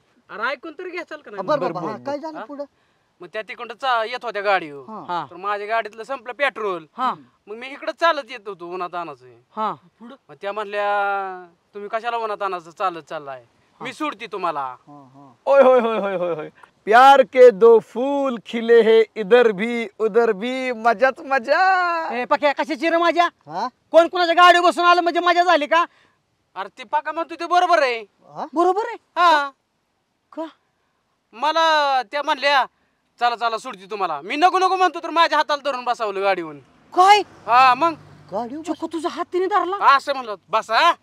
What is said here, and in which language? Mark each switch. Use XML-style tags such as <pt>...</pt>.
<mr>अरे ऐकून तरी घ्याल का नाही? बरोबर काय झालं पुढं? मग त्या तिकडं येत होत्या गाडीवर तर माझ्या गाडीतलं संपलं पेट्रोल. मग मी इकडं चालत येत होतो उन्हात आणायचं. मग त्या म्हणल्या तुम्ही कशाला उन्हात आणायचं चालत चाललाय मी सोडती तुम्हाला.</mr> <hi>ओय होय होय होय होय होय प्यार के दो फूल खिले है इधर भी उधर भी</hi> <mr>मजाच मजा. पक्या कशाची रे माझ्या? कोण कोणाच्या गाडी बसून आलं म्हणजे मजा झाली का? अरे ते पाका म्हणतो ते बरोबर आहे. बरोबर आहे. हा का मला त्या म्हणल्या चला चला सोडती तुम्हाला. मी नको नको म्हणतो तर माझ्या हाताला धरून बसावलं गाडीवरून. काय? हा मग गाडी तुझा हात तिने धरला असं म्हणलं बसा.</mr>